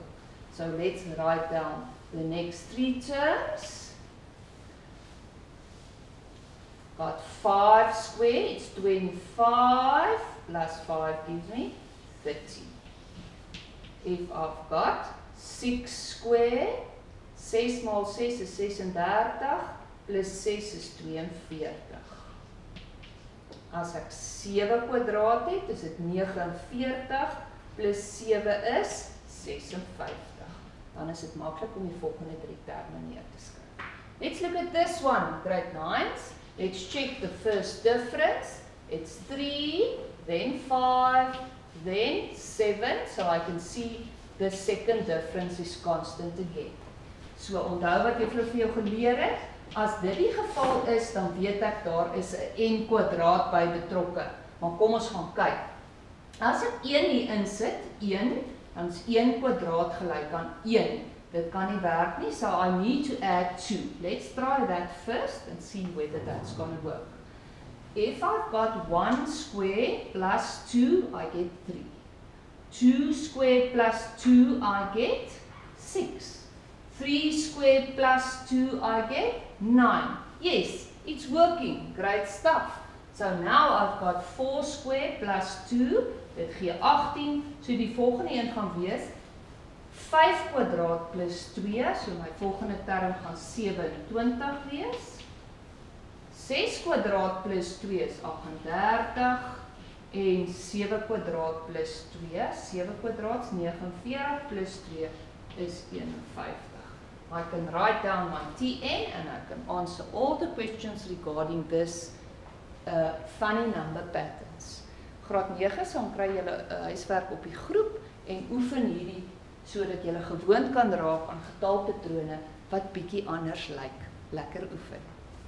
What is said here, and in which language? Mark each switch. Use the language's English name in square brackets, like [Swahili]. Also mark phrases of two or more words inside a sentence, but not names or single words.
[English] So let's write down the next three terms. Got 5 square, it's 25, plus 5 gives me 30. If I've got 6 square, 6 mal 6 is 36, plus 6 is 42. [Afrikaans] As ek 7 kwadraat het, is dit 49, plus 7 is 56. Dan is dit maklik om die volgende 3 terme neer te skryf. [English] Let's look at this one, grade 9s. Let's check the first difference. It's 3, then 5, then 7, so I can see the second difference is constant again. [Afrikaans] So onthou wat juffrou vir jou geleer het, as dit die geval is, dan weet ek daar is 'n n kwadraat by betrokke. Maar kom ons gaan kyk. As ek 1 hier insit, 1, dan is 1 kwadraat gelyk aan 1. Dit kan nie werk nie, [English] so I need to add 2. Let's try that first and see whether that's going to work. If I've got 1 square plus 2, I get 3. 2 square plus 2, I get 6. 3 square plus 2, I get 9. Yes, it's working. Great stuff. So now I've got 4 square plus 2, [Afrikaans] dit gee 18. So die volgende een gaan wees 5 kwadraat plus 2, so my volgende term gaan 27 wees. 6 kwadraat plus 2 is 38 en 7 kwadraat plus 2, 7 kwadraat is 49 plus 2 is 51. [English] I can write down my Tn and I can answer all the questions regarding this funny number patterns. [Afrikaans] Graad 9 dan kry julle huiswerk op die groep en oefen hierdie sodat julle gewoond kan raak aan getalpatrone wat bietjie anders lyk. Lekker oefen.